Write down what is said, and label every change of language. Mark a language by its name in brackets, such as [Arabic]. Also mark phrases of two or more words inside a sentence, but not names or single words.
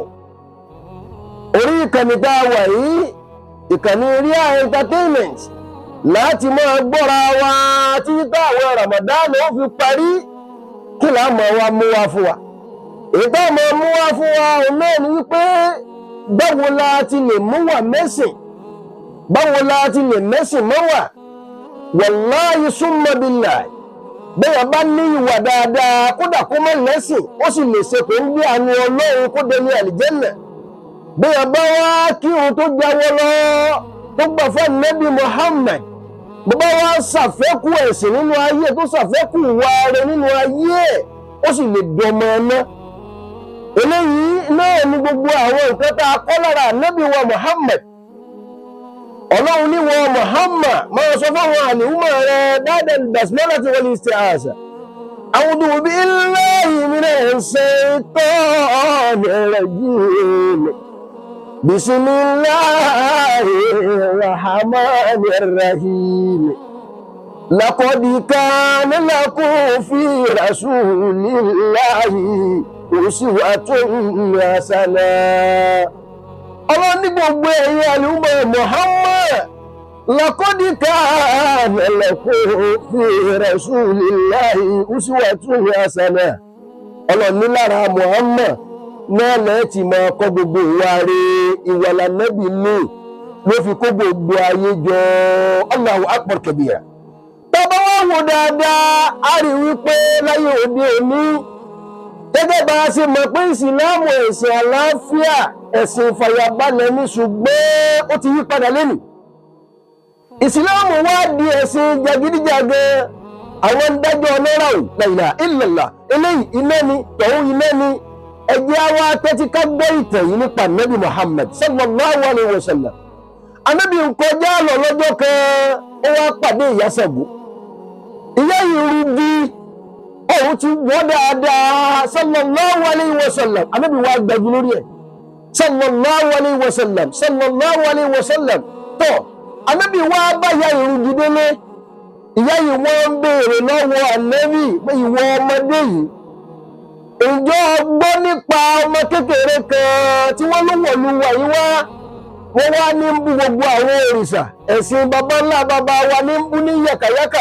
[Yoruba] Orí ìkànnì tá a wà yìí, ìkànnì Ria Entertainment, láti máa gbọ́ra wa títí táwọn Ramadan ó fi parí. Kí la máa wá mú wá fún wa? Ètò máa mú wá fún wa òun náà ni wípé báwo la ti lè mú wà mẹ́sìn, báwo la ti lè mẹ́sìn mọ́ wà. [Arabic] والله ثم بالله, [Yoruba] bẹ́ẹ̀ bá ní ìwà dáadáa kódà kó má lẹ́sìn, ó sì lè ṣe pé ń gbé àánú Ọlọ́run kó dé ní àlìjẹ́nà. Bẹ́ẹ̀ bá wá kí òun tó jáwọ́ lọ tó gbà fún Ànábì Muhammad, bó bá wá ṣàfẹ́kù ẹ̀sìn nínú ayé tó ṣàfẹ́kù ìwà rẹ̀ nínú ayé, ó sì lè dọmọ ọ̀nà. Eléyìí náà ni gbogbo àwọn nǹkan tá a kọ́ lára Ànábì wa Muhammad. Ọlọ́run ní wọn Muhammad máa sọ fáwọn àlùmọ̀ rẹ̀ [Arabic] بعد البسملة والاستعاذة. أعوذ بالله من الشيطان الرجيم. بسم الله الرحمن الرحيم. لقد كان لكم في رسول الله أسوة حسنة. [Yoruba] Ọlọ́run ní gbogbo ẹ̀yin àlùmọ̀ Muhammad, [Arabic] لقد كان لكم في رسول الله أسوة حسنة. [Yoruba] Ọlọ́run ní lára Muhammad náà lẹ́ẹ̀tì máa kọ́ gbogbo ìwà rẹ̀, ìwà l'Ànábì ní ló fi kó gbogbo ayé jọ. [Arabic] الله أكبر كبيرا. [Yoruba] Tọ́bá wá wò dáadáa, a rí wípé láyé òde òní, gẹ́gẹ́ bá a ṣe mọ̀ pé ìsìláàmù ẹ̀sìn àlàáfíà, ẹ̀sìn ìfàyàbalẹ̀ ní, ṣùgbọ́n ó ti yí padà lẹ́nu. Ìsìláàmù wá di ẹ̀sìn jàgídíjàgan, àwọn dájọ́ ọlọ́rọ̀ [Arabic] لا إله إلا الله, [Yoruba] eléyìí iná ni, tọ̀hún iná ni. Ẹjẹ́ wa tẹ́tí ká gbọ́ ìtàn yìí nípa Nabi Muhammad [Arabic] صلى الله عليه وسلم. [Yoruba] Ànábì ń kọjá lọ lọ́jọ́ kan, ó wá pàdé ìyá Ṣàngó. Ìyá yìí rú bí òun ti wọ́ dáadáa [Arabic] صلى الله عليه وسلم. [Yoruba] Ànábì wá gbẹ̀jú lórí ẹ̀ [Arabic] صلى الله عليه وسلم, صلى الله عليه وسلم. [Yoruba] Tọ́ Ànábì wá bá ìyá yìí rú gidélé. Ìyá yìí wọ́n ń béèrè lọ́wọ́ Ànábì pé ìwọ ọmọdé yìí, ìjọ gbọ́ nípa ọmọ kékeré kan tí wọ́n ló wọ̀lú wà yí wá, wọ́n wá ní ń bú gbogbo àwọn òrìṣà, ẹ̀sìn bàbá ńlá bàbá wa ní ń bú ní yàkàyàkà.